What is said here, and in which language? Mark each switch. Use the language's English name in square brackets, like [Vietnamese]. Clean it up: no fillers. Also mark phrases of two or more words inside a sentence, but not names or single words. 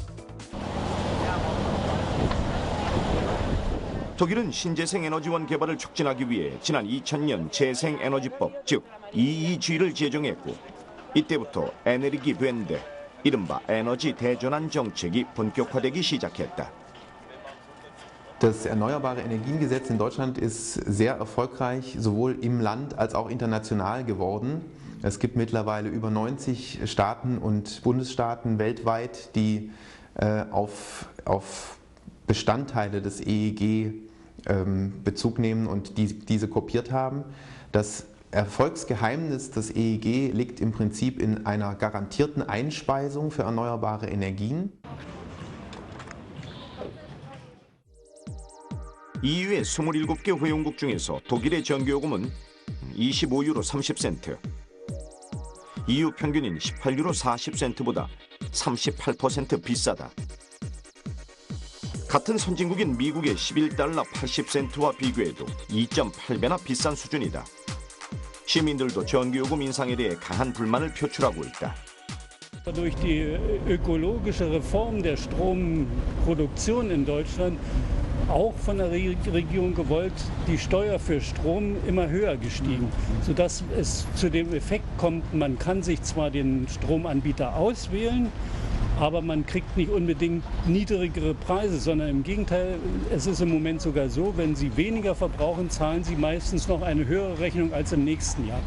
[Korean] 독일은 신재생에너지원 개발을 촉진하기 위해 지난 2000년 재생에너지법, 즉 EEG를 제정했고 이때부터 에너기웬데, 이른바 에너지 대전환 정책이 본격화되기 시작했다. [German] Das Erneuerbare Energiengesetz in Deutschland ist sehr erfolgreich, sowohl im Land als auch international geworden. Es gibt mittlerweile über 90 Staaten und Bundesstaaten weltweit, die auf Bestandteile des EEG Bezug nehmen und diese kopiert haben. Das Erfolgsgeheimnis des EEG liegt im Prinzip in einer garantierten Einspeisung für erneuerbare Energien. [Korean] EU의 27개 회원국 중에서 독일의 전기요금은 25유로 30센트, EU 평균인 18유로 40센트보다 38% 비싸다. 같은 선진국인 미국의 11달러 80센트와 비교해도 2.8배나 비싼 수준이다. 시민들도 전기요금 인상에 대해 강한 불만을 표출하고 있다. [German] Durch die ökologische Reform der Stromproduktion in Deutschland auch von der Regierung gewollt, die Steuer für Strom immer höher gestiegen, sodass es zu dem Effekt kommt, man kann sich zwar den Stromanbieter auswählen, aber man kriegt nicht unbedingt niedrigere Preise, sondern im Gegenteil, es ist im Moment sogar so, wenn Sie weniger verbrauchen, zahlen Sie meistens noch eine höhere Rechnung als im nächsten Jahr.